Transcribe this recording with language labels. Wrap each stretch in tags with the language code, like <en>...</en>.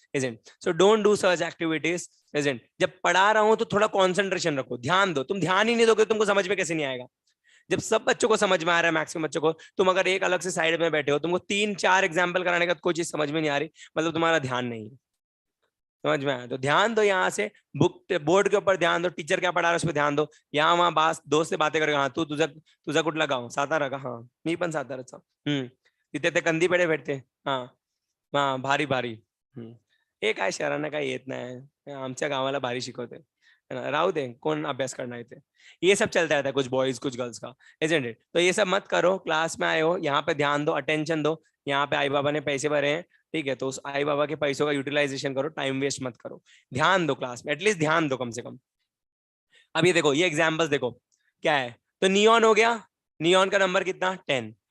<en>Isn't so don't do such activities.</en> <hi>Isn't जब पढ़ा रहा हूँ तो थोड़ा कॉन्सेंट्रेशन रखो, ध्यान दो। तुम ध्यान ही नहीं दोगे तुमको समझ में कैसे नहीं आएगा? जब सब बच्चों को समझ में आ रहा है, मैक्सिमम बच्चों को, तुम अगर एक अलग से साइड में बैठे हो, तुमको 3-4 एग्जाम्पल कराने का कोई चीज समझ में नहीं आ रही, मतलब तुम्हारा ध्यान नहीं है। समझ में आया? तो ध्यान दो यहाँ से, बुक बोर्ड के ऊपर ध्यान दो, टीचर क्या पढ़ा रहा है उस पर ध्यान दो। यहाँ वहाँ बात दोस्त से बातें करेगा,</hi> <mr>हाँ तू तुझा तुझा कुठ लगाओ सातारा का, हाँ मी पण साताराचा, तिथे ते कंदी पेढे भेटते, हाँ हाँ भारी भारी, हे काय शहरांना काय येत नाही, आमच्या गावाला भारी शिकवते, है ना, राहू दे कौन अभ्यास करना इथे।</mr> <hi>ये सब चलता रहता है, कुछ बॉयज कुछ गर्ल्स का, इजंट इट? तो ये सब मत करो, क्लास में आए हो यहाँ पे ध्यान दो, अटेंशन दो। यहाँ पे आई बाबा ने पैसे भरे हैं, ठीक है, तो उस आई बाबा के पैसों का यूटिलाइजेशन करो, टाइम वेस्ट मत करो, ध्यान दो क्लास में, एटलीस्ट ध्यान दो कम से कम। अब ये देखो, ये एग्जाम्पल्स देखो क्या है। तो नियॉन हो गया, नियॉन का नंबर कितना 10।</hi>